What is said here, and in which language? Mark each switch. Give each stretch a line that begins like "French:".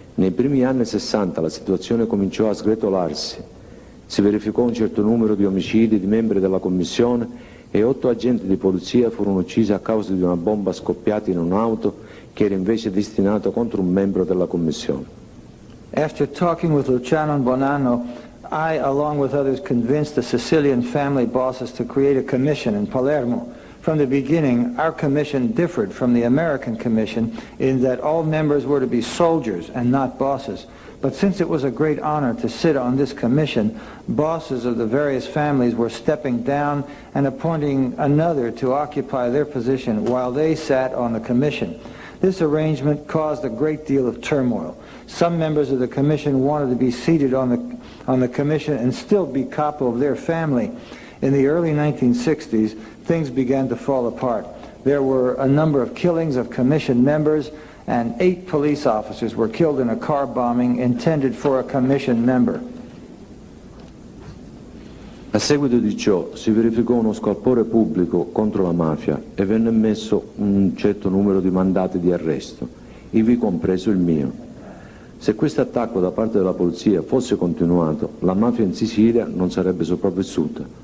Italian: Nei primi anni 60 la situazione cominciò a sgretolarsi. Si verificò un certo numero di omicidi di membri della commissione e 8 agenti di polizia furono uccisi a causa di una bomba scoppiata in un'auto che era invece destinata contro un membro della commissione.
English: After talking with Luciano and Bonanno, I, along with others, convinced the Sicilian family bosses to create a commission in Palermo. From the beginning, our commission differed from the American commission in that all members were to be soldiers and not bosses. But since it was a great honor to sit on this commission, bosses of the various families were stepping down and appointing another to occupy their position while they sat on the commission. This arrangement caused a great deal of turmoil. Some members of the commission wanted to be seated on the commission and still be capo of their family. In the early 1960s, things began to fall apart. There were a number of killings of commission members, and 8 police officers were killed in a car bombing intended for a commission member.
Italian: A seguito di ciò si verificò uno scalpore pubblico contro la mafia e venne emesso un certo numero di mandati di arresto, ivi compreso il mio. Se questo attacco da parte della polizia fosse continuato, la mafia in Sicilia non sarebbe sopravvissuta.